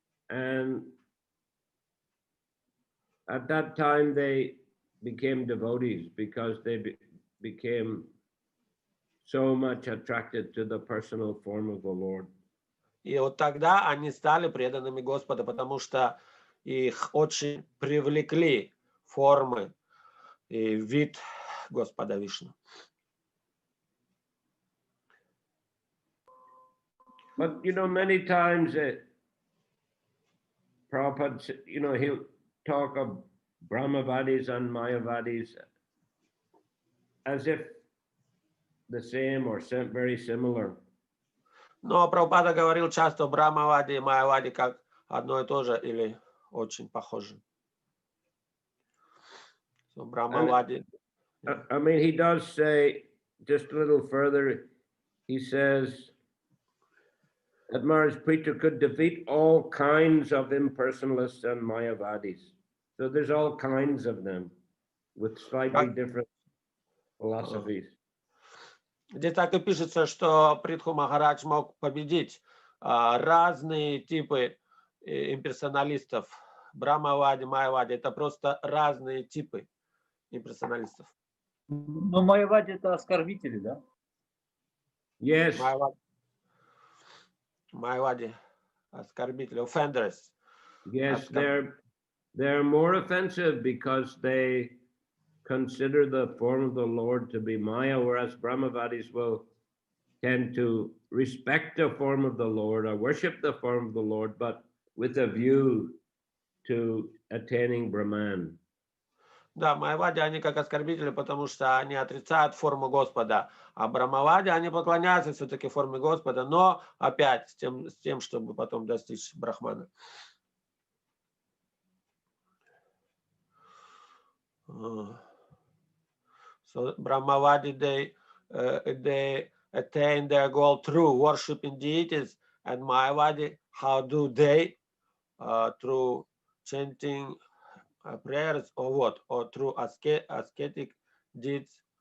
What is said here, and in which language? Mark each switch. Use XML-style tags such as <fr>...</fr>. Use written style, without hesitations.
<en>And at that time they became devotees because they became so much attracted to the personal form of the Lord.</en> <ru>И вот тогда они стали преданными Господа, потому что их очень привлекли формы и вид Господа Вишну.</ru> <en>But many times Prabhupada, he'll talk of Brahmavadis and Mayavadis as if the same or very similar.</en> <ru>Но Прабхупада говорил часто о Брахмавади и Майявади как одно и то же или очень похоже.</ru> <en>So, Brahmavadi. I mean, he does say, just a little further, he says that Maharaj Preacher could defeat all kinds of impersonalists and Mayavadis. So there's all kinds of them with slightly different philosophies.</en> <ru>Здесь так и пишется, что Притху Махарадж мог победить разные типы имперсоналистов. Брахмавади, Майявади – это просто разные типы имперсоналистов. Но Майявади это оскорбители, да?</ru> <en>Yes.</en> <ru>Майявади – оскорбители,</ru> <en>offenders. Yes, they're more offensive because they consider the form of the Lord to be Maya, whereas Brahmavadis will tend to respect the form of the Lord or worship the form of the Lord, but with a view to attaining Brahman.</en> <ru>Да, Майявади, они как оскорбители, потому что они отрицают форму Господа, а Брахмавади, они поклоняются все-таки форме Господа, но опять с тем, чтобы потом достичь Брахмана.</ru> <en>So Brahmavadi, they attain their goal through worshiping deities, and Mayavadi, how do they, through chanting prayers or what, or through ascetic deeds?</en>